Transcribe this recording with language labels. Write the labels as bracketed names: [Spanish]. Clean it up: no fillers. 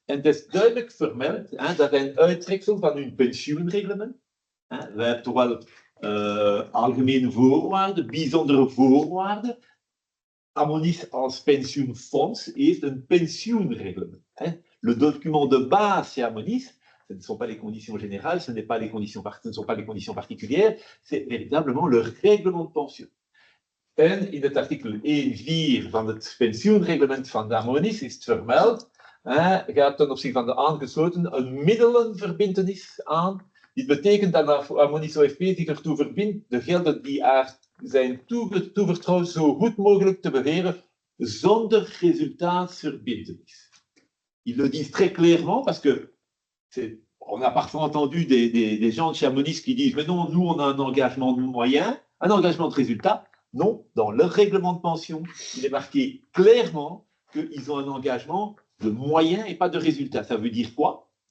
[Dutch] En dat is duidelijk vermeld, dat is een uittreksel van hun pensioenreglement. We hebben toch wel algemene voorwaarden, bijzondere voorwaarden. Amonis als pensioenfonds heeft een pensioenreglement. [French] Le document de base chez Amonis, ce ne sont pas les conditions générales, ce ne sont pas les conditions particulières, c'est véritablement le règlement de pension. [Dutch] En in het artikel 1.4 van het pensioenreglement van de Amonis is het vermeld gaat ten opzichte van de aangesloten een middelenverbintenis aan. Dit betekent dat de Harmonisch OFP zich ertoe verbindt de gelden die haar zijn toevertrouwd zo goed mogelijk te beweren zonder resultaatsverbintenis. [French] Ils le disent très clairement parce que on a parfois entendu des gens de chez Harmonisch qui disent mais non, nous on a un engagement de moyen, un engagement de résultat. Non, dans leur règlement de pension, il est marqué clairement qu'ils ont un engagement de moyen et pas de résultat. Ça veut dire quoi?